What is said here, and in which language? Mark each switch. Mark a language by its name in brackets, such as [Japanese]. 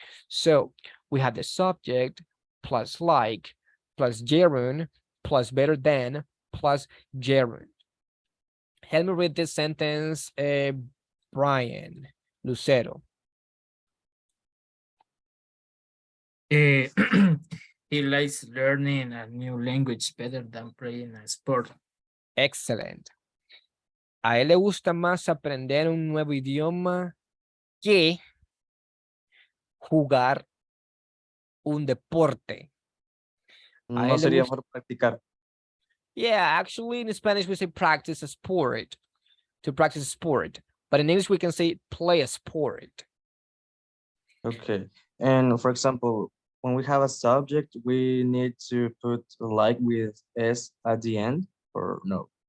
[English] So we have the subject plus like plus gerund plus better than plus gerund. Help me read this sentence, Brian Lucero. He likes learning a new language better than playing a sport. Excellent. [Spanish] A él le gusta más aprender un nuevo idioma que jugar un deporte. No sería mejor practicar. [English] Yeah, actually in Spanish we say practice a sport, to practice a sport. But in English we can say play a sport. Okay. And for example, when we have a subject, we need to put like with S at the end or no?